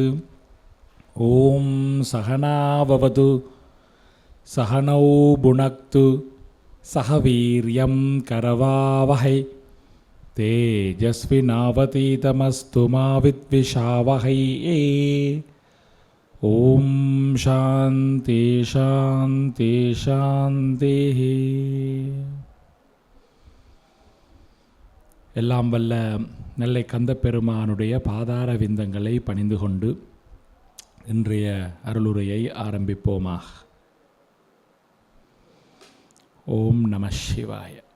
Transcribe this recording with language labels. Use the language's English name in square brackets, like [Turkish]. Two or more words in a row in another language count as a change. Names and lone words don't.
[Sanskrit] ॐ सहना भवतु सहनौ भुनक्तु सह वीर्यं करवावहै तेजस्विनावतीतमस्तु मा विद्विषावहै। ॐ शान्तिः शान्तिः शान्तिः. [Tamil] எல்லாம் வல்ல நெல்லை கந்தப்பெருமானுடைய பாதார விந்தங்களை பணிந்து கொண்டு இன்றைய அருளுரையை ஆரம்பிப்போமாக. [Sanskrit] ॐ नमः शिवाय.